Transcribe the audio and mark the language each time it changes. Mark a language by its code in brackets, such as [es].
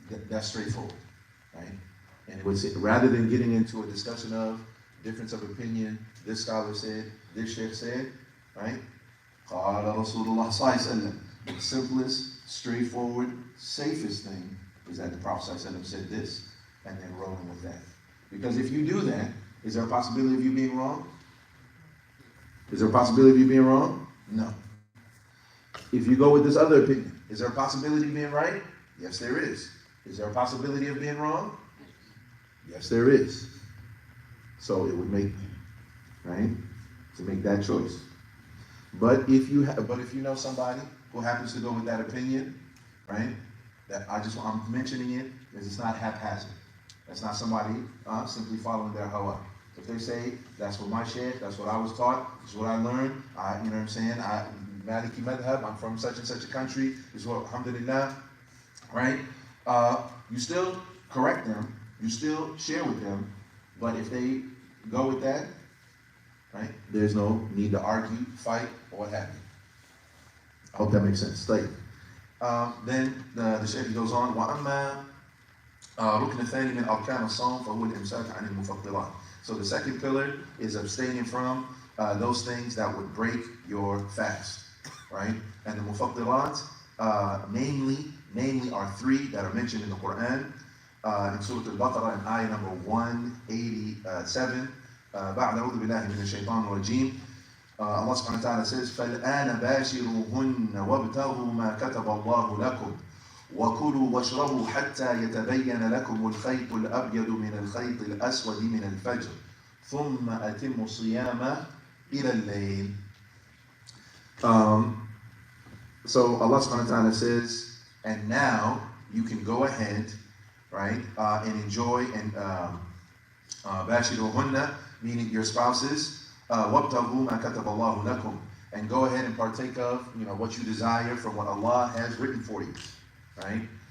[en] That's straightforward, right? And it would say, rather than getting into a discussion of difference of opinion, this scholar said, this sheikh said, right? [ar] قال رسول الله صلى الله عليه وسلم. [en] The simplest, straightforward, safest thing is that the Prophet [ar] صلى الله عليه وسلم [en] said this, and then rolling with that. Because if you do that, is there a possibility of you being wrong? Is there a possibility of you being wrong? No. If you go with this other opinion, is there a possibility of being right? Yes, there is. Is there a possibility of being wrong? Yes, there is. So it would make, right, to make that choice. But if you know somebody who happens to go with that opinion, right, I'm mentioning it because it's not haphazard. That's not somebody simply following their hawa. If they say, that's what my sheikh, that's what I was taught, this is what I learned, you know what I'm saying, Maliki madhab, I'm from such and such a country, this is what, alhamdulillah, right? You still correct them, you still share with them, but if they go with that, right, there's no need to argue, fight, or what have you. I hope that makes sense. Then the Shaykh goes on, [ar] وَأَمَّا رُكْنَ الثَّانِي مِنْ أَرْكَانِ الصَّوْمِ فَهُوَ الْإِمْسَاكُ عَنِ الْمُفَطِّرَاتِ. [en] So the second pillar is abstaining from those things that would break your fast, right? And the mufattirat, namely are three that are mentioned in the Quran. In Surah Al-Baqarah in ayah number 187, [ar] بعد أعوذ بالله من الشيطان الرجيم, [en] Allah subhanahu wa ta'ala says, [ar] فَالْآنَ بَاشِرُوهُنَّ وَابْتَغُوا مَا كَتَبَ اللَّهُ لَكُمْ وَكُلُوا وَاشْرَبُوا حَتَّى يَتَبَيَّنَ لَكُمُ الْخَيْطُ الْأَبْيَضُ مِنَ الْخَيْطِ الْأَسْوَدِ مِنَ الْفَجْرِ ثُمَّ أَتِمُّوا الصِّيَامَ إِلَى اللَّيْلِ. [en] So Allah subhanahu wa ta'ala says, and now you can go ahead, right, and enjoy and bashiruhunna, meaning your spouses, [ar] وَابْتَغُوا مَا كَتَبَ اللَّهُ لَكُمْ, [en] and go ahead and partake of, what you desire from what Allah has written for you, right?